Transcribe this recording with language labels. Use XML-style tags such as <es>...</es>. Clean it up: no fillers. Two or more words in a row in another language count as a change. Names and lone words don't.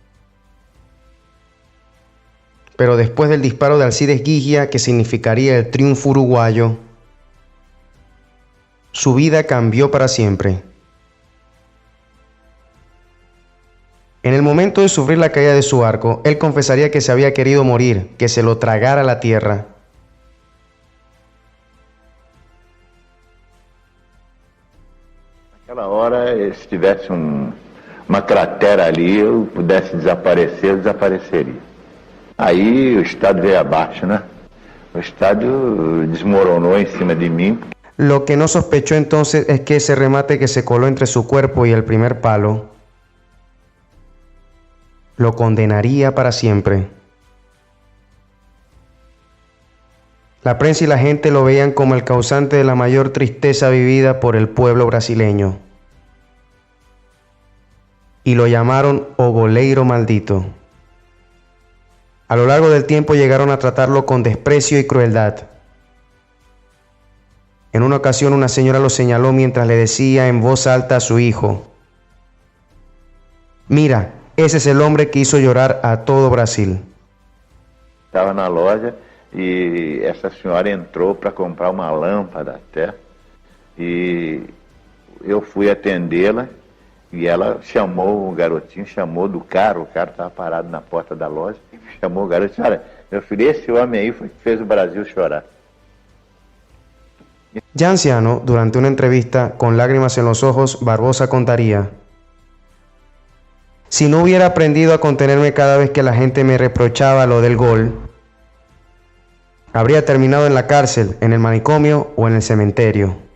<es>Pero después del disparo de Alcides Ghigia, que significaría el triunfo uruguayo, su vida cambió para siempre. En el momento de sufrir la caída de su arco, él confesaría que se había querido morir, que se lo tragara la tierra.</es> <pt>Naquela hora, se tivesse uma cratera ali, eu pudesse desaparecer, eu desapareceria. Aí o estádio veio abaixo, né? O estádio desmoronou em cima de mim.</pt> <es>Lo que no sospechó entonces es que ese remate que se coló entre su cuerpo y el primer palo lo condenaría para siempre. La prensa y la gente lo veían como el causante de la mayor tristeza vivida por el pueblo brasileño. Y lo llamaron</es> <pt>o goleiro maldito.</pt> <es>A lo largo del tiempo llegaron a tratarlo con desprecio y crueldad. En una ocasión una señora lo señaló mientras le decía en voz alta a su hijo: mira, ese es el hombre que hizo llorar a todo Brasil.</es> <pt>Estava na loja e essa senhora entrou para comprar uma lâmpada até, e eu fui atendê-la e ela chamou o garotinho, chamou do cara, o cara estava parado na porta da loja, chamou o garoto e disse: olha, meu filho, esse homem aí foi que fez o Brasil chorar.</pt> <es>Ya anciano, durante una entrevista, con lágrimas en los ojos, Barbosa contaría: si no hubiera aprendido a contenerme cada vez que la gente me reprochaba lo del gol, habría terminado en la cárcel, en el manicomio o en el cementerio.</es>